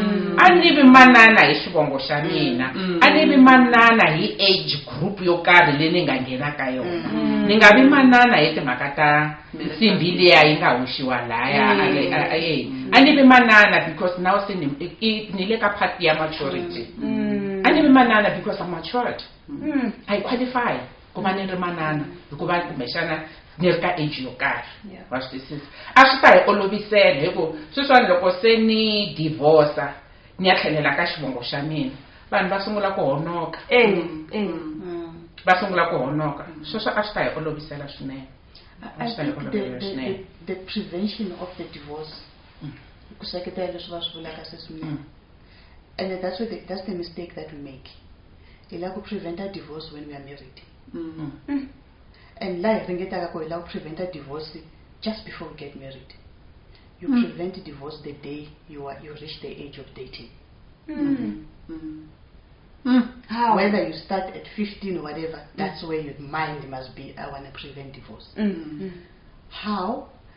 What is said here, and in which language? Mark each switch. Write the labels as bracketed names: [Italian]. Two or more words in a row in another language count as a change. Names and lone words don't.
[Tsonga] a ni vi manana hi xivongo xa mina a ni vi manana hi age group yo karhi leyi ni nga nghena ka yona ni nga vi manana hi timhaka ta nsimbi liya yi nga hoxiwa laya a ni vi manana [English] because now [Tsonga] se ni le ka part ya maturity a ni vi manana [English] because I'm matured I qualify [Tsonga] ku va ni ri manana hikuva kumbexana ni ri ka age yo karhi wa swi twisisa a swi ta hi olovisela hi ku sweswiwani loko se ni divorce ni ya tlhelela ka xivongo xa mina vanhu va sungula ku honoka va sungula ku honoka sweswo a swi ta hi olovisela swinene [English] I think the prevention of the divorce [Tsonga] ku seketela leswi va swi vulaka sweswi [English] and that's the mistake that we make [Tsonga] hi lava ku preventa divorce [English] when we are married and [Tsonga] la hi ringetaka ku hi lava ku preventa [English] divorce just before we get married. You prevent divorce the day you reach the age of dating. How? Whether you start at 15 or whatever, that's where your mind must be. I want to prevent divorce. How?